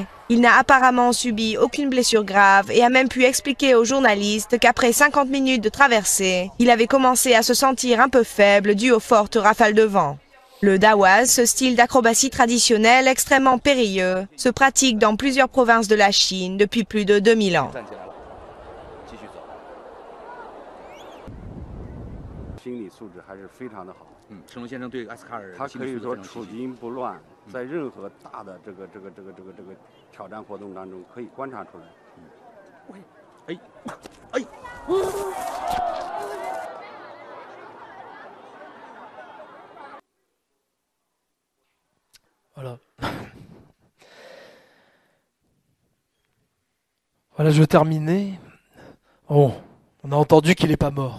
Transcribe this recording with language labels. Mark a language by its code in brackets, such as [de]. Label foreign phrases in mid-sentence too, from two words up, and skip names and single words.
[fr] Il n'a apparemment subi aucune blessure grave et a même pu expliquer aux journalistes qu'après 50 minutes de traversée, il avait commencé à se sentir un peu faible dû aux fortes rafales de vent. Le dawaz, ce style d'acrobatie traditionnelle extrêmement périlleux, se pratique dans plusieurs provinces de la Chine depuis plus de 2000 ans. [zh] 心理素质还是非常的好。成龙先生对艾斯卡尔，他可以说处惊不乱，在任何大的这个挑战活动当中可以观察出来。 [fr] Voilà. Voilà, je vais terminer. Bon, on a entendu qu'il n'est pas mort.